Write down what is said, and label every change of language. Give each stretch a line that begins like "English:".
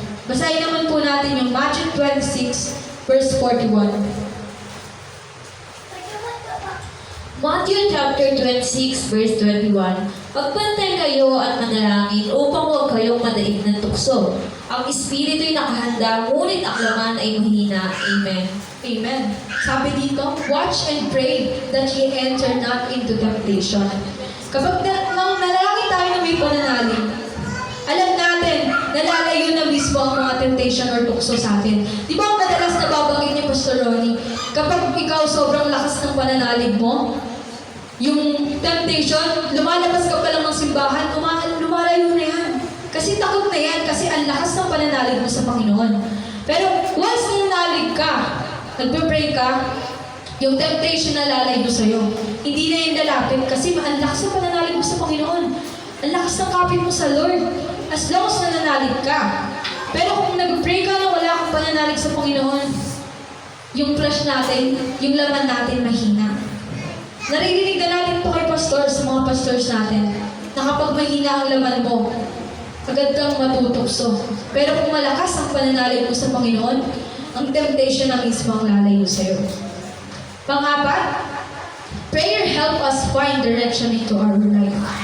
Filipino: Basahin naman po natin yung Matthew 26, verse 41.
English: Matthew chapter 26, verse 21.
Filipino: Magbantay kayo at manalangin upang huwag kayong madaig ng tukso. Ang espiritu'y nakahanda, ngunit ang laman ay mahina. Amen. Amen. Sabi dito,
English: watch and pray that ye enter not into temptation.
Filipino: Kapag nanalangin tayo na may pananalig, alam natin, nalalayo na mismo ang mga temptation or tukso sa atin. Di ba ang madalas nababanggit ni Pastor Ronnie, kapag ikaw sobrang lakas ng pananalig mo, yung temptation, lumalabas ka pa lang ng simbahan, lumalayo na yan. Kasi takot na yan, kasi ang lakas ng pananalig mo sa Panginoon. Pero once nananalig ka, nagpe-pray ka, yung temptation na lalayo sa'yo. Hindi na yung lalapit kasi ang lakas ng pananalig mo sa Panginoon. Ang lakas ng kapit mo sa Lord.
English: As long as
Filipino: nananalig ka. Pero kung nag-pray ka na wala kang pananalig sa Panginoon, yung flesh natin, yung laman natin mahina. Naririnig na natin ito kay pastor, sa mga pastors natin, na kapag mahina ang laman mo, agad kang matutukso. Pero kung malakas ang pananalig mo sa Panginoon, ang temptation na mismo ang lalayo sa'yo. Pang-apat,
English: prayer help us find direction into our life.